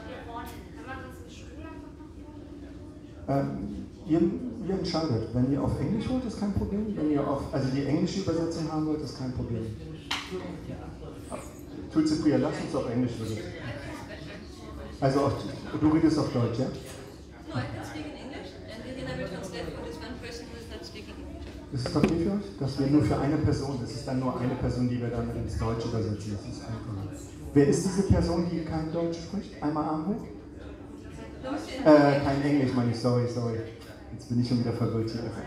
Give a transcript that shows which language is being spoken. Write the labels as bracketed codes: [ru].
[de] Kann man das in Schule einfach machen? Ihr entscheidet. Wenn ihr auf Englisch wollt, ist kein Problem. Wenn ihr also die englische Übersetzung haben wollt, ist kein Problem. Tulasi, Priya, lass uns auf Englisch übersetzen. Also auch, du redest auf Deutsch, ja? [en] No, I can speak in English, and Irina will translate for this one person who is not speaking English. [de] Ist es okay für euch? Dass wir nur für eine Person, das ist dann nur eine Person, die wir dann ins Deutsche übersetzen. Das ist einfach. Wer ist diese Person, die kein Deutsch spricht? Einmal Arm hoch. Kein Englisch, meine ich, sorry. Jetzt bin ich schon wieder verwirrt hier.